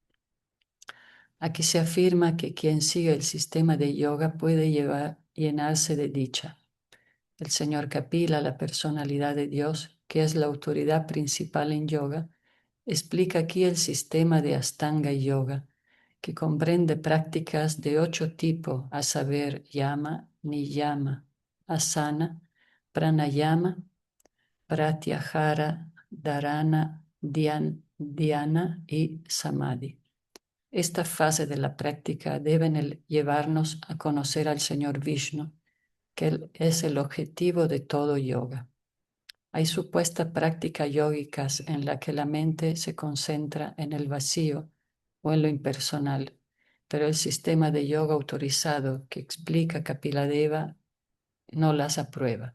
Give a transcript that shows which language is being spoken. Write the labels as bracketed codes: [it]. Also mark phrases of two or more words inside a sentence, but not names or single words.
[es] Aquí se afirma que quien sigue el sistema de yoga puede llenarse de dicha. El señor Kapila, la personalidad de Dios, que es la autoridad principal en yoga, explica aquí el sistema de Astanga Yoga, que comprende prácticas de 8 tipos, a saber, yama, niyama, asana, pranayama, pratyahara, dharana, dhyana y samadhi. Esta fase de la práctica deben llevarnos a conocer al Señor Vishnu, que es el objetivo de todo yoga. Hay supuestas prácticas yógicas en las que la mente se concentra en el vacío o en lo impersonal, pero el sistema de yoga autorizado que explica Kapiladeva no las aprueba.